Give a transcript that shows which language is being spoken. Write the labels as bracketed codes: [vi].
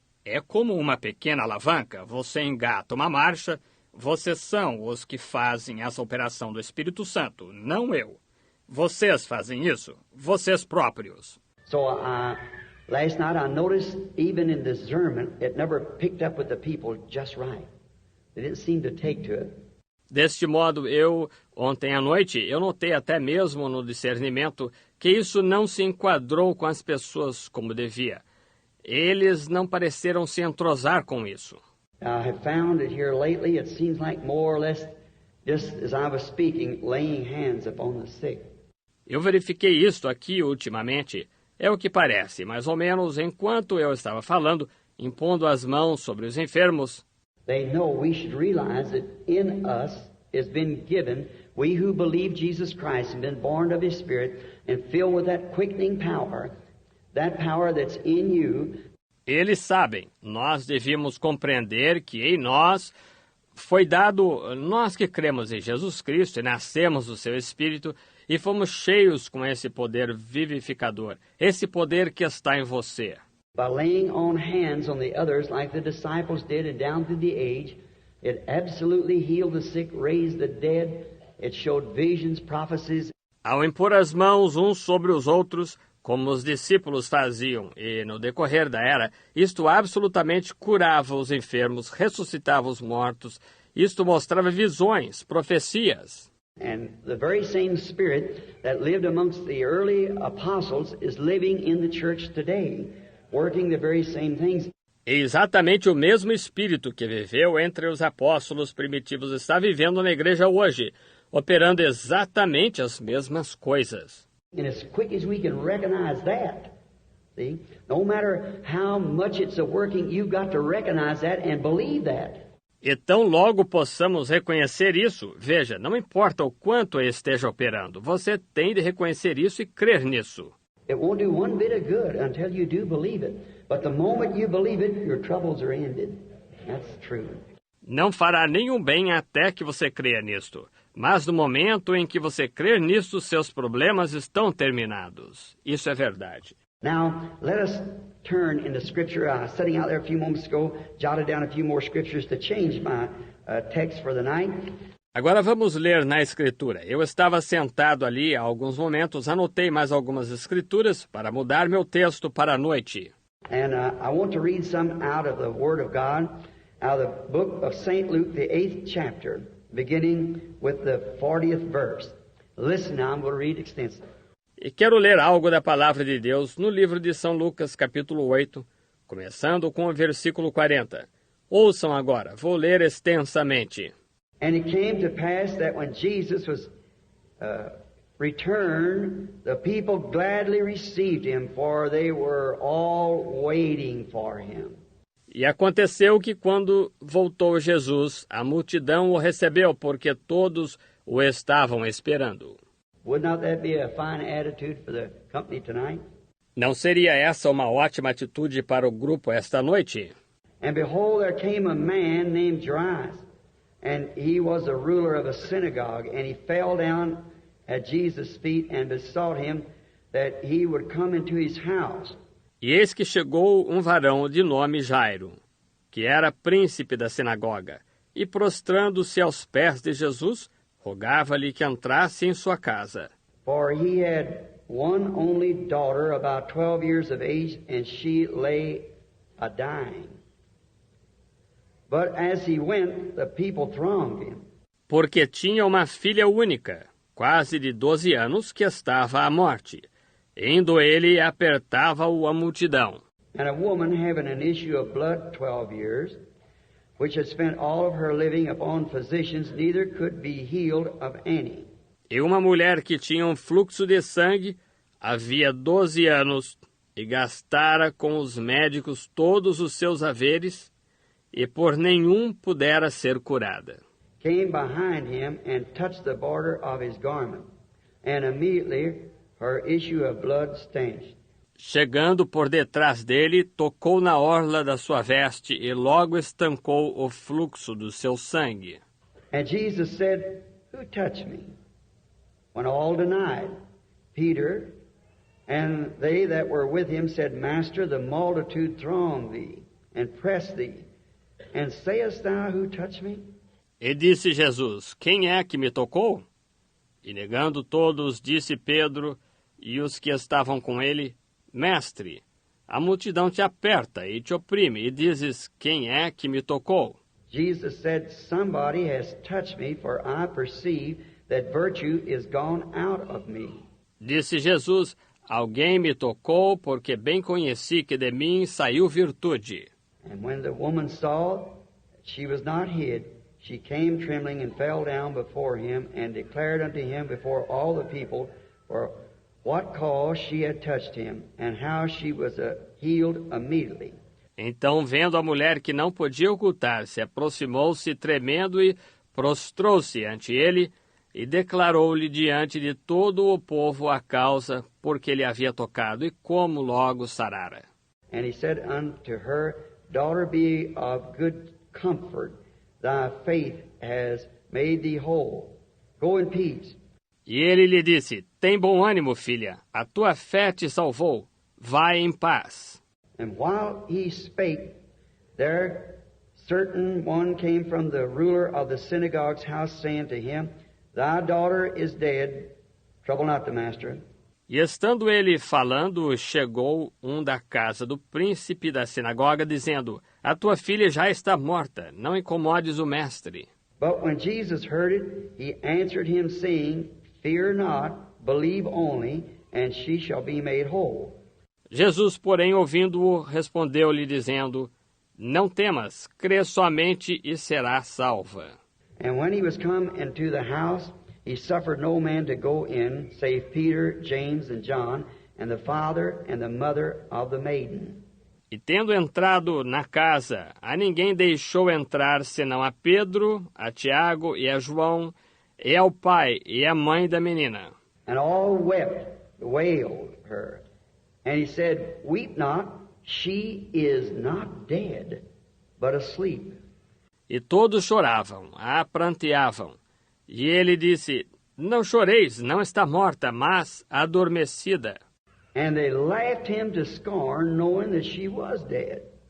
[pt] É como uma pequena alavanca, você engata uma marcha, vocês são os que fazem essa operação do Espírito Santo, não eu. Vocês fazem isso, vocês próprios. [en] So last night I noticed even in discernment, it never picked up with the people just right. They didn't seem to take to it. [pt] Deste modo, ontem à noite, eu notei até mesmo no discernimento que isso não se enquadrou com as pessoas como devia. Eles não pareceram se entrosar com isso. [en] I have found that here lately it seems like more or less, just as I was speaking, laying hands upon the sick. [pt] Eu verifiquei isto aqui ultimamente. É o que parece, mais ou menos enquanto eu estava falando, impondo as mãos sobre os enfermos. [en] They know we should realize that in us has been given, we who believe Jesus Christ and been born of His Spirit and filled with that quickening power that's in you. [pt] Eles sabem, nós devíamos compreender que em nós foi dado, nós que cremos em Jesus Cristo e nascemos do seu Espírito e fomos cheios com esse poder vivificador, esse poder que está em você. [en] By laying on hands on the others like the disciples did and down through the age, it absolutely healed the sick, raised the dead, it showed visions, prophecies. [pt] Ao impor as mãos uns sobre os outros, como os discípulos faziam, e no decorrer da era, isto absolutamente curava os enfermos, ressuscitava os mortos, isto mostrava visões, profecias. [en] And the very same Spirit that lived amongst the early apostles is living in the church today, working the very same things. [pt] E exatamente o mesmo Espírito que viveu entre os apóstolos primitivos está vivendo na igreja hoje, operando exatamente as mesmas coisas. [en] And as quick as we can recognize that, see, no matter how much it's a working, you've got to recognize that and believe that. [pt] E tão logo possamos reconhecer isso, veja, não importa o quanto esteja operando, você tem de reconhecer isso e crer nisso. [en] It won't do one bit of good until you do believe it. But the moment you believe it, your troubles are ended. That's true. [pt] Não fará nenhum bem até que você creia nisto. Mas no momento em que você crer nisto, seus problemas estão terminados. Isso é verdade. [en] Now, let us turn into Scripture. I was sitting out there a few moments ago, jotted down a few more scriptures to change my text for the night. [pt] Agora vamos ler na Escritura. Eu estava sentado ali há alguns momentos, anotei mais algumas Escrituras para mudar meu texto para a noite. [en] And I want to read some out of the Word of God, out of the book of St. Luke, the 8th chapter, beginning with the 40th verse. Listen now, I'm going to read extensively. [pt] E quero ler algo da Palavra de Deus no livro de São Lucas, capítulo 8, começando com o versículo 40. Ouçam agora, vou ler extensamente. [en] And it came to pass that when Jesus was returned, the people gladly received him, for they were all waiting for him. [pt] E aconteceu que quando voltou Jesus, a multidão o recebeu, porque todos o estavam esperando. [en] Would not that be a fine attitude for the company tonight? [pt] Não seria essa uma ótima atitude para o grupo esta noite? [en] And behold, there came a man named Jairus, and he was a ruler of a synagogue, and he fell down at Jesus' feet and besought him that he would come into his house. [pt] E eis que chegou um varão de nome Jairo, que era príncipe da sinagoga, e prostrando-se aos pés de Jesus, rogava-lhe que entrasse em sua casa. [en] For he had one only daughter, about 12 years of age, and she lay a-dying. But as he went, the people thronged him. [pt] Porque tinha uma filha única, quase de 12 anos, que estava à morte. Indo ele, apertava-o a multidão. [en] And a woman having an issue of blood 12 years, which had spent all of her living upon physicians, neither could be healed of any. [pt] E uma mulher que tinha um fluxo de sangue, havia 12 anos, e gastara com os médicos todos os seus haveres, e por nenhum pudera ser curada. [en] Came behind him and touched the border of his garment, and immediately her issue of blood stanched. [pt] Chegando por detrás dele, tocou na orla da sua veste e logo estancou o fluxo do seu sangue. [en] And Jesus said, Who touched me? When all denied, Peter and they that were with him said, Master, the multitude throng thee and press thee, and sayest thou, Who touched me? [pt] E disse Jesus, quem é que me tocou? E negando todos, disse Pedro e os que estavam com ele, Mestre, a multidão te aperta e te oprime, e dizes, quem é que me tocou? [en] Jesus said, "Somebody has touched me, for I perceive that virtue is gone out of me." [pt] Disse Jesus, alguém me tocou, porque bem conheci que de mim saiu virtude. [en] And when the woman saw that she was not hid, she came trembling and fell down before him and declared unto him before all the people for what cause she had touched him and how she was healed immediately. [pt] Então, vendo a mulher que não podia ocultar-se, aproximou-se tremendo e prostrou-se ante ele e declarou-lhe diante de todo o povo a causa por que ele havia tocado e como logo sarara. [en] And he said unto her, "Daughter, be of good comfort. Thy faith has made thee whole. Go in peace." [pt] E ele lhe disse, tem bom ânimo, filha, a tua fé te salvou, vai em paz. [en] And while he spake, there certain one came from the ruler of the synagogue's house, saying to him, "Thy daughter is dead. Trouble not the master." [pt] E estando ele falando, chegou um da casa do príncipe da sinagoga, dizendo, a tua filha já está morta, não incomodes o mestre. [en] But when Jesus heard it, he answered him, saying, "Fear not, believe only, and she shall be made whole." [pt] Jesus, porém, ouvindo-o, respondeu-lhe, dizendo, não temas, crê somente e serás salva. [en] And when he was come into the house, he suffered no man to go in, save Peter, James, and John, and the father and the mother of the maiden. [pt] E tendo entrado na casa, a ninguém deixou entrar, senão a Pedro, a Tiago e a João, e ao pai e a mãe da menina. [en] And all wept, wailed her. And he said, "Weep not, she is not dead, but asleep." [pt] E todos choravam, a pranteavam. E ele disse, não choreis, não está morta, mas adormecida. [en] And they laughed him to scorn, knowing that she was dead.